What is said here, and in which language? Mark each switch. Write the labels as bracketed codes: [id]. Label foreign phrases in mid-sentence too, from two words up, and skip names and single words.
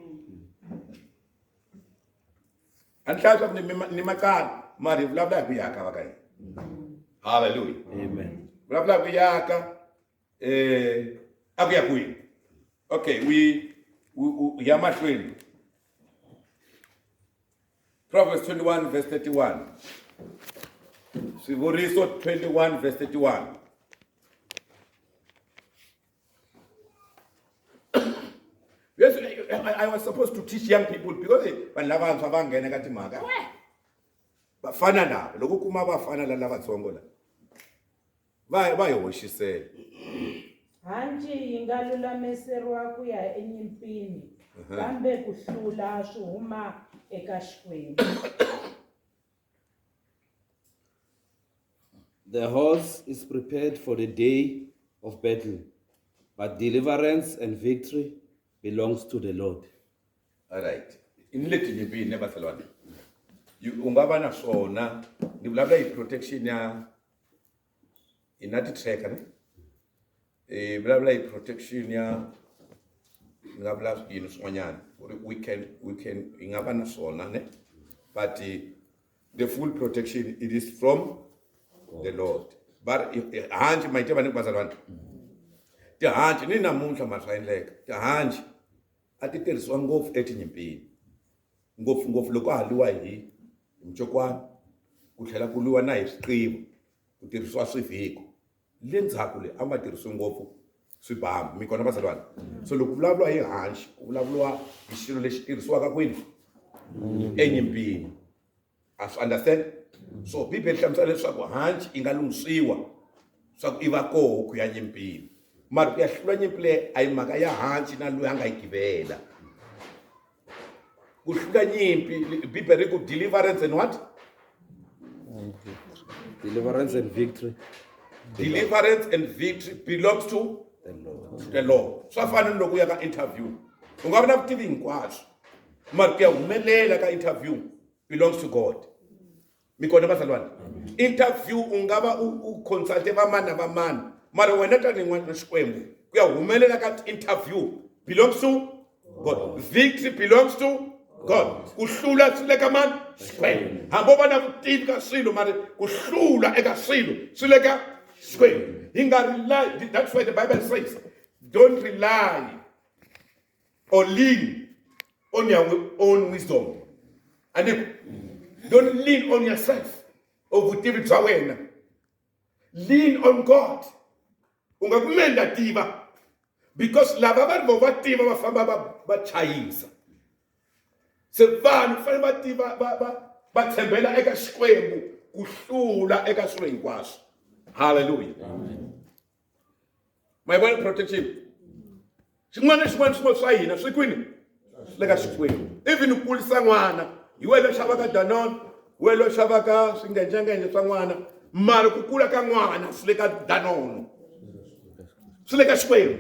[ts] A ni hlaya leswaku ni makala mara hi vulavula hi ku yaka va ka hina. Hallelujah. Amen. Vulavula hi ku yaka a ku ya kwini. Okay, we ya mahlweni. [en] Proverbs 21 verse 31. [ts] Swivuriso 21 verse 31. [en] Yes, I was supposed to teach young people because [ts] vanhu lavantshwa va nghena ka timhaka. Vafana lava loko kuma vafana lavatsongo la. Va hi hoxisela. Hanci yi nga lulamiseriwa ku ya enyimpini kambe ku hlula swi huma eka Xikwembu. [en] The horse is prepared for the day of battle, but deliverance and victory belongs to the Lord. All right. [ts] In leti nyimpini ne vasalwana. U nga va na swona ni vulavula hi protection ya inati tracker ne. Vulavula hi protection ya vulavula yini swin'wanyana. [en] We can [ts] nga va na swona ne. [en] But the full protection it is from the Lord. [ts] But hanci maite vane vasalwana. Ti hanci ni namuntlha ma swa endleka. Ti hanci a ti tirhisiwa ngopfu etinyimpini. Ngopfu loko haliwa hi mchokwana ku tlhela ku liwa na hi swiqivo ku tirhisiwa swivhiko le ndzhaku le a ma tirhisiwi ngopfu swibambu mi kona vasalwana. So loko vulavuriwa hi hanci ku vulavuriwa hi xilo lexi tirhisiwaka kwini enyimpini. [en] Understand? [ts] So Bibele hlamusela leswaku hanci yi nga lunghisiwa swa ku i va koho ku ya nyimpini mara ku ya hlula nyimpi leyi a hi mhaka ya hanci na loyi a nga yi givela ku hlula nyimpi bibele ri ku [en] deliverance and what Deliverance and victory. deliverance and victory belongs to the Lord. [ts] Swa fana ni loko u ya ka interview u nga vi na vutivi hinkwaswo mara ku ya humelela ka interview [en] belongs to God. [ts] Mi kona bazalwane? Interview u nga va u consulte va mani na va mani mara wena tanihi n'wana wa Xikwembu ku ya humelela ka interview [en] belongs to God. Victory belongs to God. [ts] Ku hlula swi le ka mani? Xikwembu. Hambi u va na vutivi ka swilo mara ku hlula eka swilo swi le ka Xikwembu. Hi nga [en] rely, that's why the Bible says don't rely or lean on your own wisdom. And don't lean on yourself or [ts] vutivi bya wena. [en] Lean on God. [ts] U nga kumenda tiva because lava vanhu va tiva va famba va chayisa. Se vanhu fanele va tiva va tshembela eka Xikwembu ku hlula eka swilo hinkwaswo. [en] Hallelujah. My one protection. [ts] Xin'wana swa hina swi kwini le ka Xikwembu. Even ku kulisa n'wana hi wena xavaka Danone, wena xavaka swingenjengenge swa n'wana mara ku kula ka n'wana swi le ka Danone. Swi le ka Xikwembu.